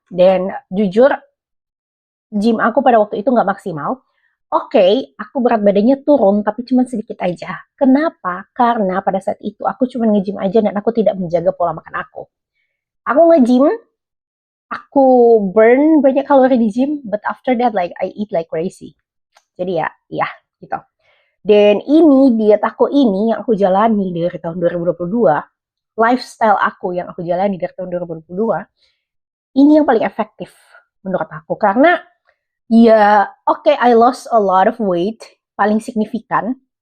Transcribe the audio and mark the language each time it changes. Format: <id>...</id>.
<id>Dan jujur gym aku pada waktu itu nggak maksimal. Oke, aku berat badannya turun, tapi cuma sedikit aja. Kenapa? Karena pada saat itu aku cuma nge-gym aja dan aku tidak menjaga pola makan aku. Aku nge-gym, aku burn banyak kalori di gym,</id> <en>but after that like I eat like crazy.</en> <id>Jadi ya gitu. Dan ini diet aku ini yang aku jalani dari tahun 2022, lifestyle aku yang aku jalani dari tahun 2022, ini yang paling efektif menurut aku. Karena ya, oke,</id> <en>I lost a lot of weight,</en> <id>paling signifikan.</id>